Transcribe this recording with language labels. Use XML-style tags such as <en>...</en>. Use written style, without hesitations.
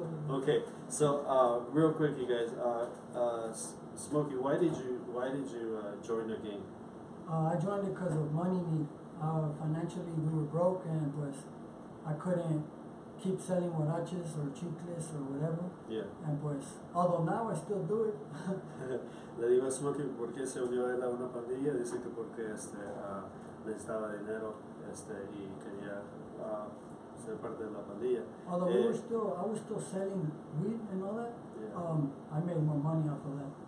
<en>Okay, so real quick, you guys, Smokey, why did you join the gang? I joined it because of money need. Financially, we were broke, and pues I couldn't keep selling huaraches or chicles or whatever. Yeah. And pues, although now I still do it.</en> <es>Le digo a Smokey por qué se unió él a una pandilla, dice que porque necesitaba dinero y quería ser parte de la pandilla.</es> <en>Although I was still selling weed and all that. Yeah. I made more money off of that.</en>